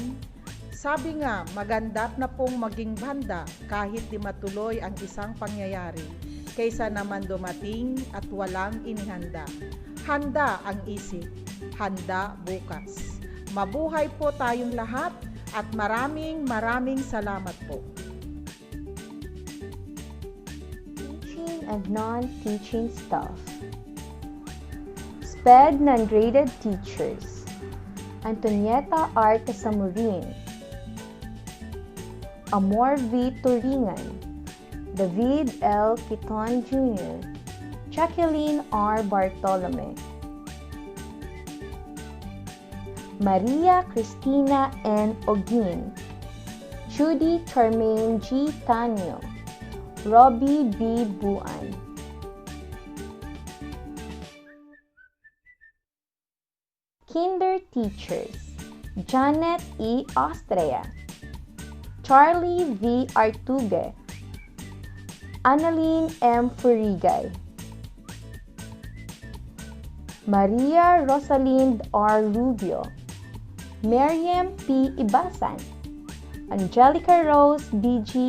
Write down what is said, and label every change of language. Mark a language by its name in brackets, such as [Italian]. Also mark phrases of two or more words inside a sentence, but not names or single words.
[Filipino] Sabi nga, maganda na pong maging banda kahit di matuloy ang isang pangyayari, kaysa naman dumating at walang inihanda. Handa ang isip, handa bukas. Mabuhay po tayong lahat at maraming salamat po. [English] Teaching and non-teaching staff. SPED non-graded teachers. Antonieta R. Casamurin, Amor V. Turingan, David L. Quiton Jr., Jacqueline R. Bartolome, Maria Cristina N. Ogin, Judy Charmaine G. Tanyo, Robbie B. Buan. Kinder teachers, Janet E. Austria, Charlie V. Artugue, Annalyn M. Furigay, Maria Rosalind R. Rubio, Miriam P. Ibasan, Angelica Rose B.G.